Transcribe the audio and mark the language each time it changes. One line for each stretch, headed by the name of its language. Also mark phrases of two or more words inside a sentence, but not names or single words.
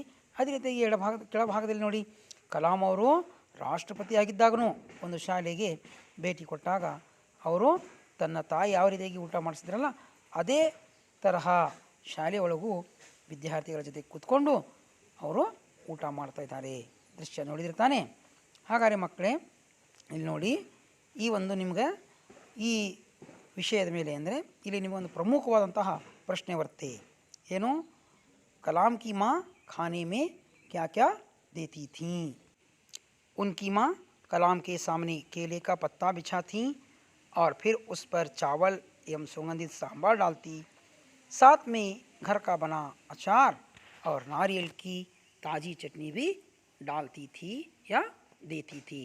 Kannada: ಅದೇ ರೀತಿಯಾಗಿ ಕೆಳಭಾಗದಲ್ಲಿ ನೋಡಿ, ಕಲಾಂ ಅವರು ರಾಷ್ಟ್ರಪತಿ ಆಗಿದ್ದಾಗೂ ಒಂದು ಶಾಲೆಗೆ ಭೇಟಿ ಕೊಟ್ಟಾಗ ಅವರು ತನ್ನ ತಾಯಿ ಯಾವ ರೀತಿಯಾಗಿ ಊಟ ಮಾಡಿಸಿದ್ರಲ್ಲ ಅದೇ ತರಹ ಶಾಲೆ ಒಳಗೂ ವಿದ್ಯಾರ್ಥಿಗಳ ಜೊತೆ ಕೂತ್ಕೊಂಡು ಅವರು ಊಟ ಮಾಡ್ತಾ ಇದ್ದಾರೆ. ದೃಶ್ಯ ನೋಡಿದಿರ್ತಾನೆ. ಹಾಗಾದರೆ ಮಕ್ಕಳೇ, ಇಲ್ಲಿ ನೋಡಿ, ಈ ಒಂದು ನಿಮ್ಗೆ ಈ ವಿಷಯದ ಮೇಲೆ ಅಂದರೆ ಇಲ್ಲಿ ನಿಮಗೊಂದು ಪ್ರಮುಖವಾದಂತಹ ಪ್ರಶ್ನೆ ಬರುತ್ತೆ. ಏನು,
Hindi: कलाम की माँ खाने में क्या क्या देती थीं? उनकी माँ कलाम के सामने केले का पत्ता बिछाती और फिर उस पर चावल एवं सुगंधित सांभर डालती, साथ में घर का बना अचार और नारियल की ताज़ी चटनी भी डालती थी या देती थी.